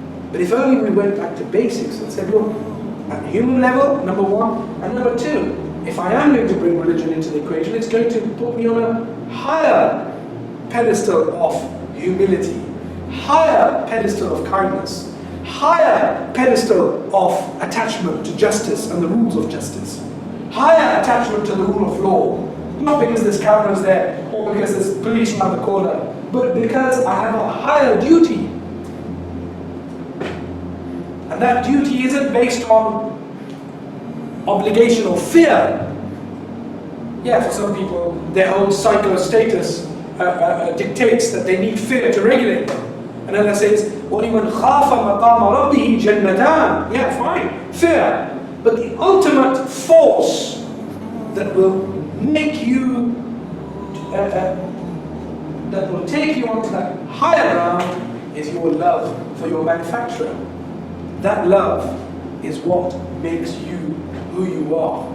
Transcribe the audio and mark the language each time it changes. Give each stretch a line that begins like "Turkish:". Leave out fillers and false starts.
English: But if only we went back to basics and said, look, at human level, number one, and number two, if I am going to bring religion into the equation, it's going to put me on a higher pedestal of humility, higher pedestal of kindness, higher pedestal of attachment to justice and the rules of justice, higher attachment to the rule of law, not because there's cameras there or because there's police around the corner, but because I have a higher duty. And that duty isn't based on obligation or fear. Yeah, for some people, their whole psycho-status dictates that they need fear to regulate them. And Allah says,
Arabic: وَلِمَنْ خَافَ مَقَامَ رَبِّهِ جَنَّتَانِ.
English: Yeah, fine, fear. But the ultimate force that will make you, that will take you onto that higher ground is your love for your manufacturer. That love is what makes you who you are.